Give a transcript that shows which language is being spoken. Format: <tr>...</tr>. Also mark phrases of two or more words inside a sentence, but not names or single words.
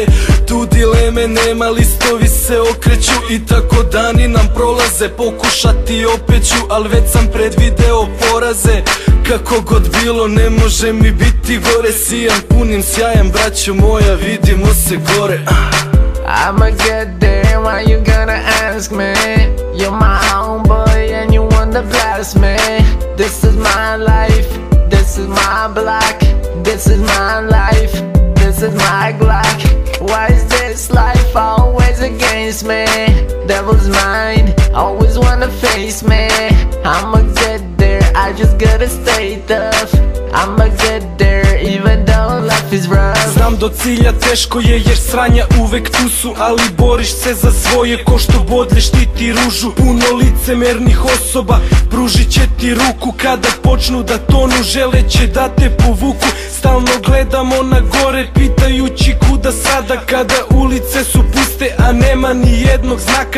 <sr>Tu dileme nema, listovi se okreću i tako dani nam prolaze. Pokušati opet ću, al već sam predvideo poraze. Kako god bilo ne može mi biti gore. Sijan punim sjajem braćo moja, vidimo se gore.</sr> <en>I'ma get there, why you gonna ask me? You're my homeboy and you wanna blast me. This is my life, this is my block, this is my life, this is my Glock. Why is this life always against me? Devil's mind, always wanna face me. I'ma get there, I just gotta stay tough. I'ma get there even though life is rough.</en> <sr>Znam do cilja teško je jer sranja uvek tu su, ali boriš se za svoje ko što bodlje štiti ružu. Puno licemernih osoba pružit će ti ruku, kada počnu da tonu želeće da te povuku. Stalno gledamo na gore pitajući kuda sada, kada ulice su puste a nema ni jednog znaka.</sr>